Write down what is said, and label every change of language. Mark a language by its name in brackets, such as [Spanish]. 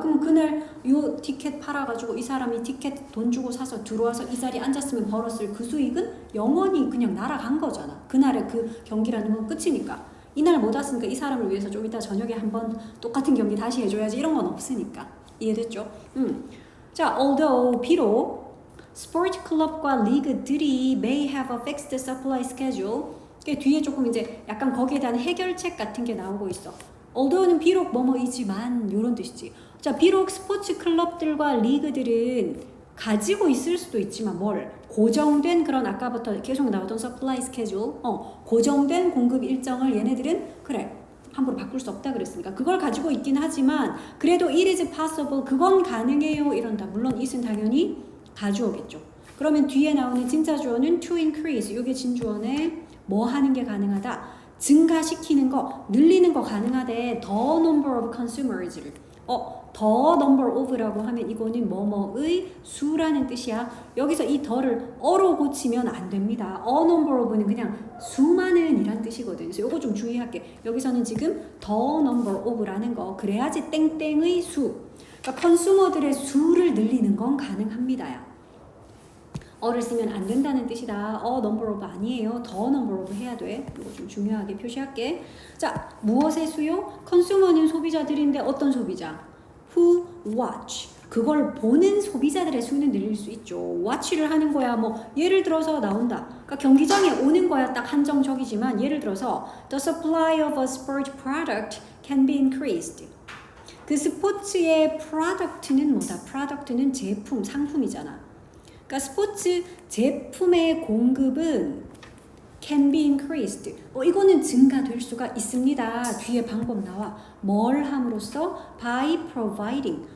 [Korean] 그럼 그날 요 티켓 팔아가지고 이 사람이 티켓 돈 주고 사서 들어와서 이 자리에 앉았으면 벌었을 그 수익은 영원히 그냥 날아간 거잖아. 그날의 그 경기라는 건 끝이니까. 이날 못 왔으니까 이 사람을 위해서 좀 이따 저녁에 한번 똑같은 경기 다시 해줘야지. 이런 건 없으니까. 이해됐죠? [English] 자, although [Korean] 비록 스포츠 클럽과 리그들이 [English] may have a fixed supply schedule. [Korean] 뒤에 조금 이제 약간 거기에 대한 해결책 같은 게 나오고 있어. although는 비록 뭐뭐이지만 이런 뜻이지. 자, 비록 스포츠 클럽들과 리그들은 가지고 있을 수도 있지만 뭘? 고정된 그런 아까부터 계속 나오던 supply schedule. 고정된 공급 일정을 얘네들은 그래. 함부로 바꿀 수 없다 그랬으니까 그걸 가지고 있긴 하지만 그래도 [English] it is possible. [Korean] 그건 가능해요. 이런다. 물론 it은 당연히 가주어겠죠. 그러면 뒤에 나오는 진짜 주어는 [English] to increase. [Korean] 이게 진주어네. 뭐 하는 게 가능하다? 증가시키는 거, 늘리는 거 가능하대. [English] the number of consumers를. the number of [Korean] 라고 하면 이거는 뭐뭐의 수라는 뜻이야. 여기서 이 더를 어로 고치면 안 됩니다. [English] a number of [Korean] 는 그냥 수많은 이란 뜻이거든. 그래서 이거 좀 주의할게. 여기서는 지금 [English] the number of [Korean] 라는 거 그래야지 땡땡의 수. 그러니까 컨슈머들의 수를 늘리는 건 가능합니다야. 어를 쓰면 안 된다는 뜻이다. number of 아니에요. [English] the number of [Korean] 해야 돼. 이거 좀 중요하게 표시할게. 자, 무엇의 수요? 컨슈머는 소비자들인데 어떤 소비자? [English] Who watch. [Korean] 그걸 보는 소비자들의 수는 늘릴 수 있죠. watch를 하는 거야. 뭐 예를 들어서 나온다. 그러니까 경기장에 오는 거야 딱 한정적이지만 예를 들어서 [English] the supply of a sport product can be increased. [Korean] 그 스포츠의 product는 뭐다? product는 제품, 상품이잖아. 그러니까 스포츠 제품의 공급은 [English] can be increased. [Korean] 이거는 증가될 수가 있습니다. 뒤에 방법 나와. 뭘 함으로써? [English] by providing.